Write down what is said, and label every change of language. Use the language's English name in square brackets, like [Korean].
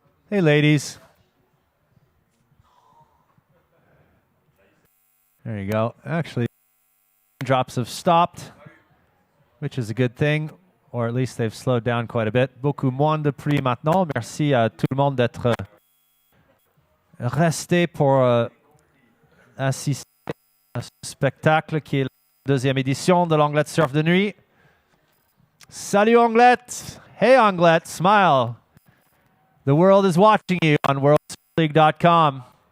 [English] Hey, ladies. There you go. Actually, drops have stopped, which is a good thing, or at least they've slowed down quite a bit. [French] Beaucoup moins de pluie maintenant. Merci à tout le monde d'être resté pour assister à ce spectacle qui est la deuxième édition de l'Anglet Surf de Nuit. [English] Salut Anglet! Hey Anglet, smile! The world is watching you on worldsurfleague.com.